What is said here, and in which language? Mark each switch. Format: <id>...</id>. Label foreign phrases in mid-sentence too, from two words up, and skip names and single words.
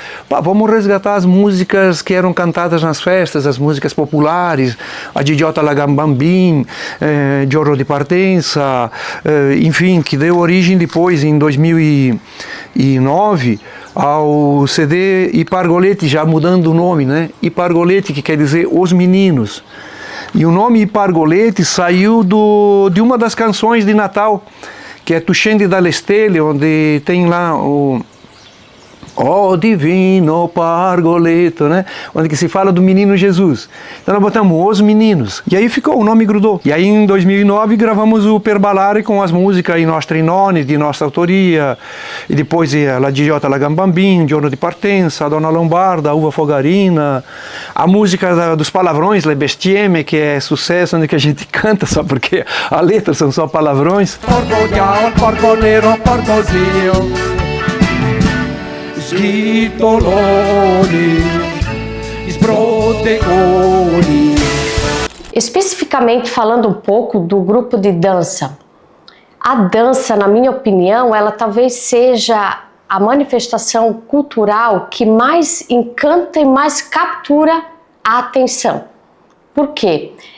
<pt>Vamos resgatar as músicas que eram cantadas nas festas, as músicas populares, a Gigliotta la Gambambin, Giorno di Partenza, enfim, que deu origem depois, em 2009, ao CD I Pargoletti, já mudando o nome, né? I Pargoletti, que quer dizer Os Meninos. E o nome I Pargoletti saiu de uma das canções de Natal, que é Tu scendi dalle stelle, onde tem lá o divino Pargoletto, né? Onde que se fala do menino Jesus. Então nós botamos Os Meninos. E aí ficou, o nome grudou. E aí em 2009 gravamos o Per Ballare com as músicas</pt> <it>in nostri nonni,</it> <pt>de nossa autoria. E depois La Gigliotta la Gambambin, Giorno di Partenza, a Donna Lombarda, a Uva Fogarina. A música dos palavrões, Le Bestieme, que é sucesso, onde que a gente canta só porque as letras são só palavrões.</pt> <vec>Porco diavolo, porco nero, porcozinho, schitoloni, sprotegoni.</vec> <pt>Especificamente falando um pouco do grupo de dança. A dança, na minha opinião, ela talvez seja a manifestação cultural que mais encanta e mais captura a atenção. Por quê?</pt>